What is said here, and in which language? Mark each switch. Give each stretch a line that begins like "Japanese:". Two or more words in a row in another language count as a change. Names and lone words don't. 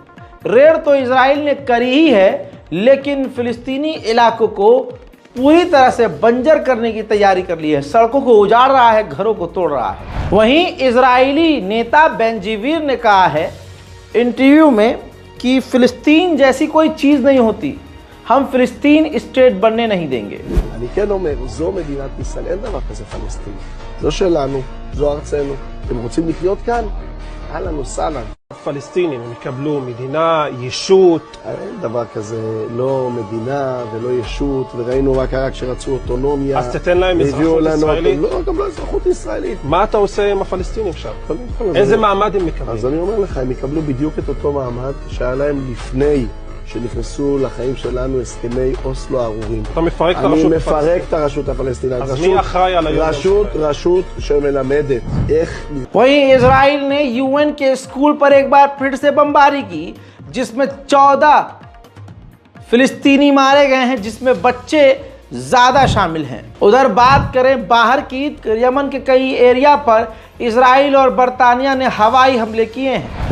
Hindi: रेड तो इजराइल ने करी ही है, लेकिन फ़िलिस्तीनी इलाकों को पूरी तरह से बंजर करने की तैयारी कर ली है। सड़कों को उजाड़ रहा है, घरों को तोड़ रहा है। वहीं इजरायली नेता बेंजीवीर ने कहा है इंटरव्यू में कि फ़िलिस्तीन जैसी कोई चीज़ नहीं होती, हम फ़िलिस्तीन स्टेट बनने नहीं देंगे।
Hebrew: אני כן אומר, זו מדינת ישראל, אין דבר כזה פלסטין. זו שלנו, זו ארצנו. אתם רוצים לחיות כאן?
Arabic: أهلا وسهلا.
Hebrew: הפלסטינים הם יקבלו מדינה, ישות. אין דבר כזה, לא מדינה ולא ישות, וראינו מה קרה כשרצו אוטונומיה. אז תתן להם אזרחות ישראלית? לא, גם לא אזרחות ישראלית. מה אתה עושה עם הפלסטינים עכשיו? איזה מעמד הם מקבלים? אז אני אומר לך, הם יקבלו בדיוק את אותו מעמד שהיה להם לפני שנכנסו לחיים שלנו הסכמי אוסלו הארורים. אתה מפרק את הרשות הפלסטינית. אני מפרק את הרשות הפלסטינית. אז מי אחראי על היום? רשות שמלמדת איך...
Hindi: वहीं इजराइल ने यूएन के स्कूल पर एक बार फिर से बमबारी की, जिसमें 14 फ़िलिस्तीनी मारे गए हैं, जिसमें बच्चे ज़्यादा शामिल हैं। उधर बात करें बाहर की, यमन के कई एरिया पर इजराइल और बरतानिया ने हवाई हमले किए हैं।